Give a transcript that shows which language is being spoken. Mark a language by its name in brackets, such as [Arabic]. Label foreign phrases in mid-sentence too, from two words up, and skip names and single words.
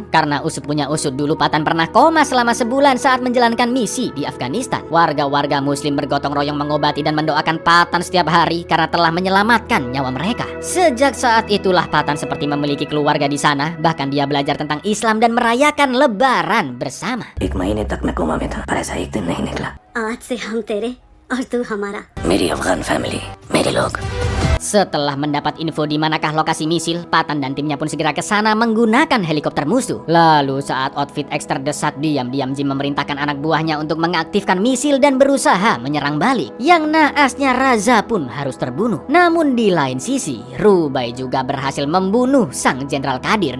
[Indonesian] Karena usut punya usut, dulu Patan pernah koma selama sebulan saat menjalankan misi di Afghanistan. Warga-warga muslim bergotong royong mengobati dan mendoakan Patan setiap hari karena telah menyelamatkan nyawa mereka. Sejak saat itulah Patan seperti memiliki keluarga di sana. Bahkan dia belajar tentang Islam dan merayakan lebaran bersama. [Hindi] एक महीने तक मैं कोमा में था, पर ऐसा एक दिन नहीं निकला. आज से हम तेरे और तू हमारा. मेरी अफगान फैमिली, मेरे लोग. [Indonesian] Setelah mendapat info di manakah lokasi misil, Patan dan timnya pun segera ke sana menggunakan helikopter musuh. Lalu saat Outfit X terdesak, diam-diam Jim memerintahkan anak buahnya untuk mengaktifkan misil dan berusaha menyerang balik. Yang naasnya Raza pun harus terbunuh. Namun di lain sisi, Rubai juga berhasil membunuh sang Jenderal Kadir.